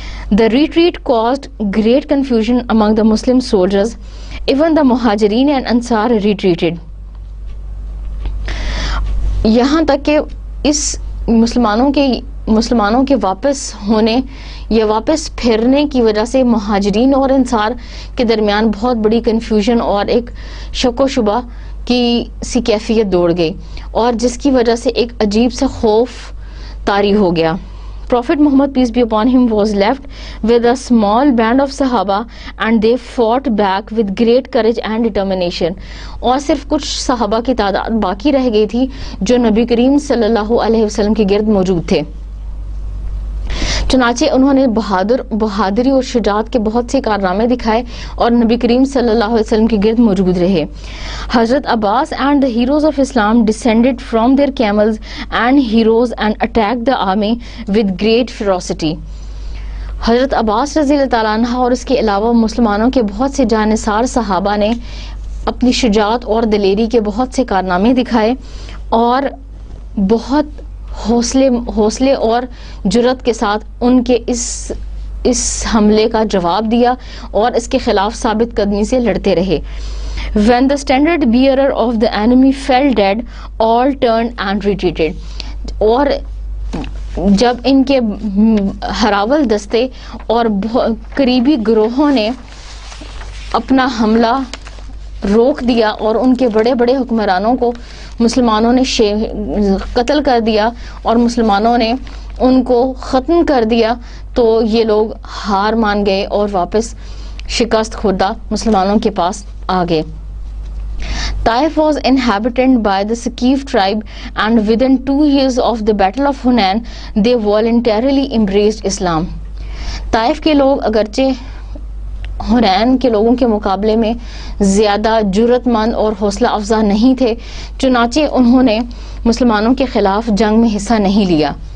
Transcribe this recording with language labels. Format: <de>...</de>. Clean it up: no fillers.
<en>The retreat caused great confusion among the Muslim soldiers. Even the Muhajirin and Ansar retreated.</en> <ur>یہاں تک کہ اس مسلمانوں کے واپس ہونے یا واپس پھرنے کی وجہ سے مہاجرین اور انصار کے درمیان بہت بڑی کنفیوژن اور ایک شک و شبہ کی سی کیفیت دوڑ گئی، اور جس کی وجہ سے ایک عجیب سا خوف طاری ہو گیا.</ur> <en>Prophet Muhammad, peace be upon him, was left with a small band of Sahaba and they fought back with great courage and determination.</en> <ur>اور صرف کچھ صحابہ کی تعداد باقی رہ گئی تھی جو نبی کریم صلی اللہ علیہ وسلم کے گرد موجود تھے. چنانچہ انہوں نے بہادری اور شجاعت کے بہت سے کارنامے دکھائے اور نبی کریم صلی اللہ علیہ وسلم کے گرد موجود رہے.</ur> <en>Hazrat Abbas and the heroes of Islam descended from their camels and heroes and attacked the army with great ferocity.</en> <ur>حضرت عباس رضی اللہ تعالیٰ عنہ اور اس کے علاوہ مسلمانوں کے بہت سے جانثار صحابہ نے اپنی شجاعت اور دلیری کے بہت سے کارنامے دکھائے اور بہت حوصلے اور جرأت کے ساتھ ان کے اس حملے کا جواب دیا اور اس کے خلاف ثابت قدمی سے لڑتے رہے.</ur> <en>When the standard bearer of the enemy fell dead, all turned and retreated.</en> <ur>اور جب ان کے ہراول دستے اور قریبی گروہوں نے اپنا حملہ روک دیا اور ان کے بڑے بڑے حکمرانوں کو مسلمانوں نے قتل کر دیا اور مسلمانوں نے ان کو ختم کر دیا، تو یہ لوگ ہار مان گئے اور واپس شکست خوردہ مسلمانوں کے پاس آ گئے.</ur> <en>Taif was inhabited by the Saqif tribe and within 2 years of the Battle of Hunain they voluntarily embraced Islam.</en> <ur>Taif کے لوگ اگرچہ حنین کے لوگوں کے مقابلے میں زیادہ جرأت مند اور حوصلہ افزا نہیں تھے، چنانچہ انہوں نے مسلمانوں کے خلاف جنگ میں حصہ نہیں لیا.</ur>